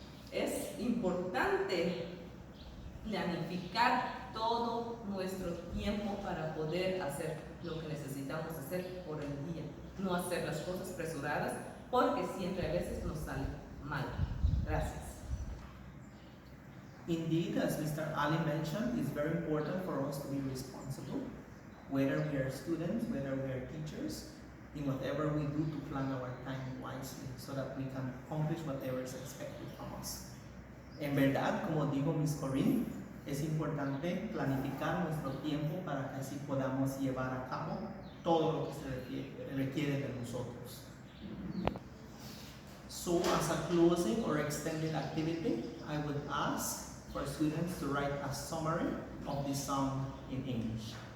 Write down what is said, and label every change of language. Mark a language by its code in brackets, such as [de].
[es] Es importante planificar todo nuestro tiempo para poder hacer lo que necesitamos hacer por el día. No hacer las cosas apresuradas, porque siempre a veces nos sale mal. Gracias. [en] Indeed, as Mr. Ali mentioned, it's very important for us to be responsible, whether we are students, whether we are teachers, in whatever we do to plan our time wisely, so that we can accomplish whatever is expected from us. [es] En verdad, como dijo Miss Corinne, es importante planificar nuestro tiempo para que así podamos llevar a cabo todo lo que se requiere de nosotros. [en] So, as a closing or extended activity, I would ask for students to write a summary of this song in English.